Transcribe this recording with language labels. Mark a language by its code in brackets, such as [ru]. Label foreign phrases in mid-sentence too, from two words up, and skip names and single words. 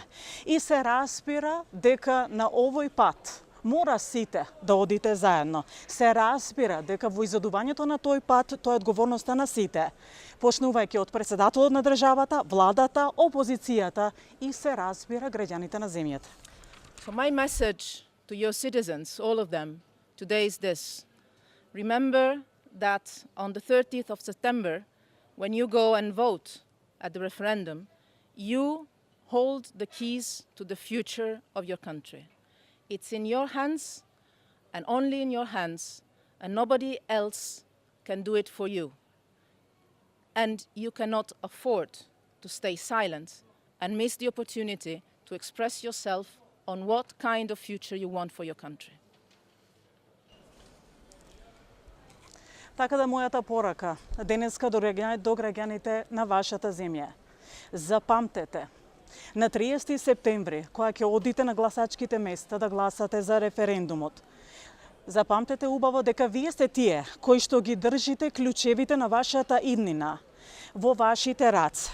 [mk] И се распира дека на овој пат мора сите да одите заедно. Се разбира дека во изодувањето на тој пат тоа е одговорноста на сите, почнувајќи од председателот на државата, владата, опозицијата и се разбира граѓаните на земјата. [en] So my message to your citizens, all of them, today is this: remember that on the 30th of September, when you go and vote at the referendum, you hold the keys to the future of your country. It's in your hands, and only in your hands, and nobody else can do it for you. And you cannot afford to stay silent and miss the opportunity to express yourself on what kind of future you want for your country. [mk] Така да мојата порака денеска до граѓаните на вашата земја. Запамтете, на 30 септември, кога ќе одите на гласачките места да гласате за референдумот, запамтете убаво дека вие сте тие кои што ги држите клучевите на вашата иднина во вашите раце.